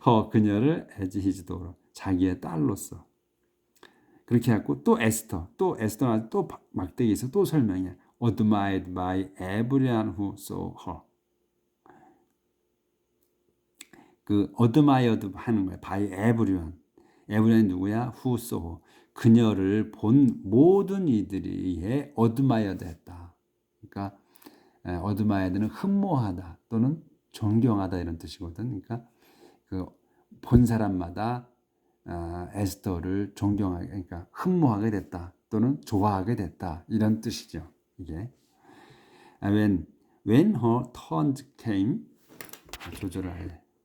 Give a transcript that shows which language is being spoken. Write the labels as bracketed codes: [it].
[ko] 그녀를 [en] as his daughter [ko] 자기의 딸로서. 그렇게 하고 또 에스터가 또 막대기에서 또 설명해. [en] Admired by everyone who saw her. [ko] 그 admired 하는 거야. [en] by everyone. [ko] everyone이 누구야? [en] Who saw her. [ko] 그녀를 본 모든 이들이 admired 했다. 그러니까 admired는 흠모하다 또는 존경하다 이런 뜻이거든. 그러니까 그 본 사람마다 에스더를 존경하게, 그러니까 흠모하게 됐다 또는 좋아하게 됐다 이런 뜻이죠. 이게 [en] when her turn came [ko] 조절을 해.